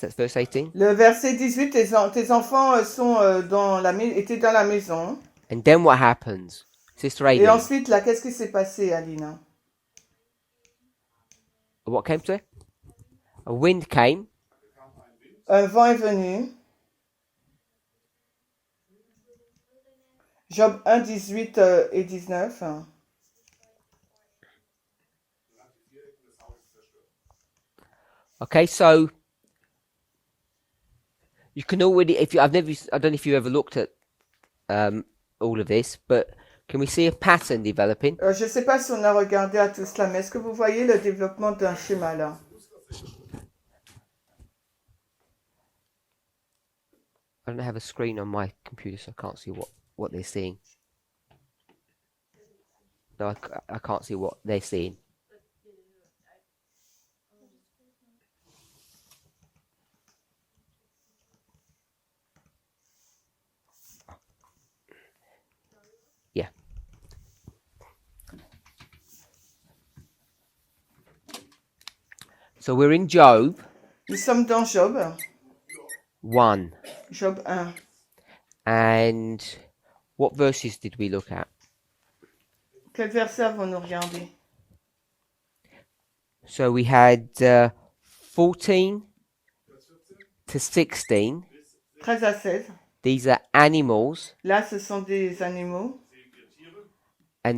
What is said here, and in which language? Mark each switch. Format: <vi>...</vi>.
<en>That's verse 18.</en> <fr>Le verset 18, tes enfants sont étaient dans la maison.</fr> <en>And then what happens? Sister</en> <fr>Et</fr> <en>Aileen,</en> <fr>ensuite, là, qu'est-ce qui s'est passé, Aline?</fr> <en>what came to it? A wind came.</en> <fr>Un vent est venu. Job 1, 18 et 19.</fr> <en>Okay, so you can already, I don't know if you ever looked at all of this, but can we see a pattern developing?</en> <fr>Je ne sais pas si on a regardé à tout cela, mais est-ce que vous voyez le développement d'un schéma là?</fr> <en>I don't have a screen on my computer, so I can't see what they're seeing. No, I can't see what they're seeing. Yeah. So we're in Job</en> <fr>Nous sommes dans Job</fr> <en>1.</en> <fr>Job 1.</fr> <en>And what verses did we look at?</en> <fr>Quel verset avons-nous regardé?</fr> <en>So we had 14 to 16.</en> <fr>13 à 16.</fr> <en>These are animals</en> <fr>Là, ce sont des animaux</fr> <en>and</en>